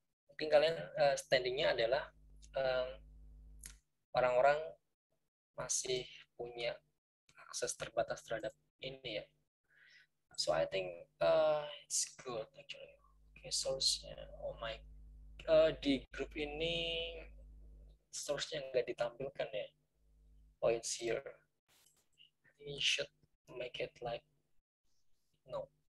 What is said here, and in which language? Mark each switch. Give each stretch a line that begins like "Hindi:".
Indonesian: Mungkin kalian standingnya adalah orang-orang masih punya akses terbatas terhadap ini ya.
English: So I think it's good actually.
Indonesian: Okay, source-nya,
English: oh my,
Indonesian: di grup ini source-nya nggak ditampilkan ya.
English: Oh it's here. You should make it like no.